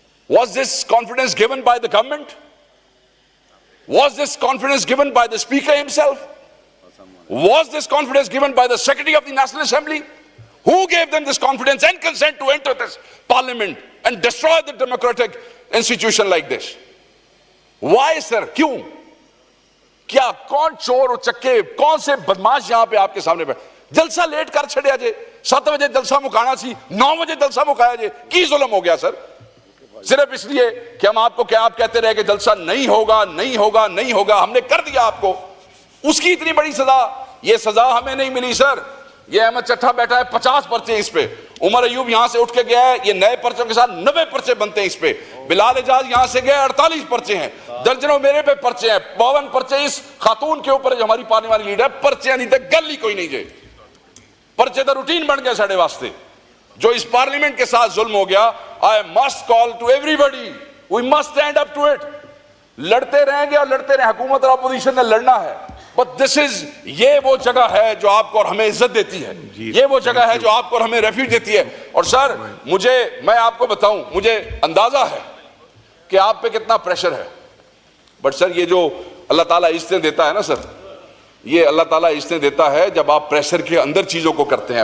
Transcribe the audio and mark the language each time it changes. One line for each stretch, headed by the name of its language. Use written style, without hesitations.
English: Was this confidence given by the government? Was this confidence given by the speaker himself? Was this confidence given by the secretary of the National Assembly? Who gave them this confidence and consent to enter this parliament and destroy the democratic institution like this? Why sir?
Urdu: کیوں؟ کیا کون چور و چکے, کون سے بدماش یہاں پہ آپ کے سامنے بیٹھے؟
Punjabi: جلسہ لیٹ کر چھڑیا جے, 7 بجے جلسہ مکانا سی, 9 بجے جلسہ مکایا جے, کی ظلم ہو گیا سر؟
Urdu: صرف اس لیے کہ ہم آپ کو کیا آپ کہتے رہے کہ جلسہ نہیں ہوگا, نہیں ہوگا, نہیں ہوگا, ہم نے کر دیا آپ کو. اس کی اتنی بڑی سزا, یہ سزا ہمیں نہیں ملی سر. یہ احمد چٹھا بیٹھا ہے, 50 پرچے اس پہ. عمر ایوب یہاں سے اٹھ کے گیا ہے, یہ نئے پرچوں کے ساتھ 90 پرچے بنتے ہیں اس پہ. بلال اعجاز یہاں سے گئے, 48 پرچے ہیں. درجنوں میرے پہ پرچے ہیں, 52 پرچے اس خاتون کے اوپر جو ہماری پارلیمانی لیڈر ہے. پرچے نہیں تھے,
Punjabi: گل ہی کوئی نہیں جے. پرچے تو روٹین بن گئے ساڑے واسطے.
Urdu: جو اس پارلیمنٹ کے ساتھ ظلم ہو گیا,
English: I must call to everybody, we must stand up to it.
Urdu: لڑتے رہیں گے اور لڑتے رہیں, حکومت اور اپوزیشن نے لڑنا ہے,
English: but this is,
Urdu: یہ وہ جگہ ہے جو آپ کو اور ہمیں عزت دیتی ہے, یہ وہ جگہ ہے جو آپ کو اور ہمیں ریفیوج دیتی ہے. اور سر میں آپ کو بتاؤں, مجھے اندازہ ہے کہ آپ پہ کتنا پریشر ہے, بٹ سر یہ جو اللہ تعالیٰ عزتیں دیتا ہے نا سر, یہ اللہ تعالیٰ عزتیں دیتا ہے جب آپ پریشر کے اندر چیزوں کو کرتے ہیں.